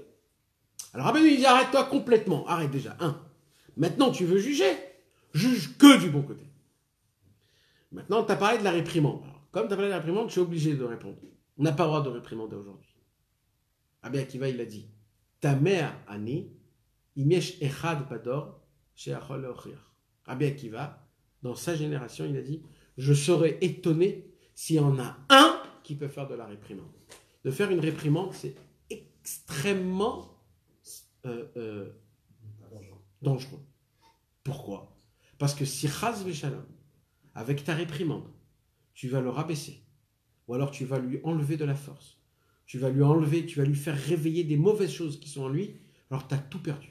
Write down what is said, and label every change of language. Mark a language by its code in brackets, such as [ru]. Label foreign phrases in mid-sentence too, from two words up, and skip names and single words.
[fr] Alors Rabbeinu il dit, arrête-toi complètement. Arrête déjà. Un. Maintenant, tu veux juger? Juge que du bon côté. Maintenant, tu as parlé de la réprimande. Alors, comme tu as parlé de la réprimande, je suis obligé de répondre. On n'a pas le droit de réprimander aujourd'hui. Rabbi Akiva, il a dit, ta mère, Annie, [he] imiesh echad bador, she'achol le'ochiach. [fr] Rabbi Akiva, dans sa génération, il a dit, je serais étonné s'il y en a un qui peut faire de la réprimande. De faire une réprimande, c'est extrêmement dangereux. Pourquoi? Parce que si [he] chas v'shalom, [fr] avec ta réprimande, tu vas le rabaisser, ou alors tu vas lui enlever de la force, tu vas lui faire réveiller des mauvaises choses qui sont en lui, alors tu as tout perdu.